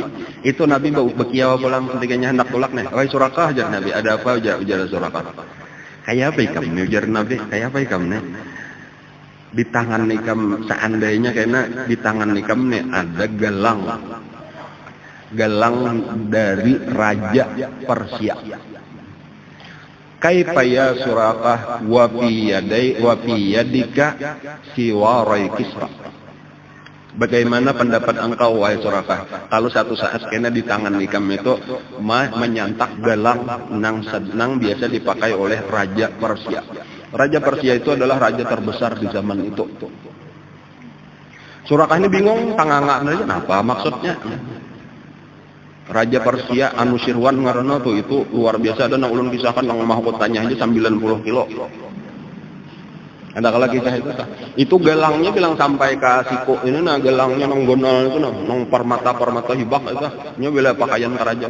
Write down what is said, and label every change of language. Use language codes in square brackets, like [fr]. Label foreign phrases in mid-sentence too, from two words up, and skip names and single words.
[bjn] Itu Nabi bekiawa pulang ketiganya hendak tulak nih. Wahai Surakah, ujar Nabi, ada apa ujar Surakah? Kayak apa ikam nih ujar Nabi? Kayak apa ikam nih? Di tangan nikam seandainya karena di tangan nikam nih ada gelang dari Raja Persia. [ar] كيف يا سراقة وفي يديك سواري كسرى. [bjn] Bagaimana pendapat engkau wahai Surakah kalau satu saat kena di tangan nikam itu menyantap gelang nang biasa dipakai oleh Raja Persia. Raja Persia itu adalah raja terbesar di zaman itu. Surakah ini bingung, tanganga aja, apa maksudnya? Raja Persia Anusirwan ngaranna tuh itu luar biasa, ada nang ulun kisahkan nang mahkotanya aja 90 kilo. Ada kala kisah itu gelangnya bilang sampai ke siku ini, nah gelangnya nang gonal itu nang permata hibak itu nya bila pakaian kerajaan.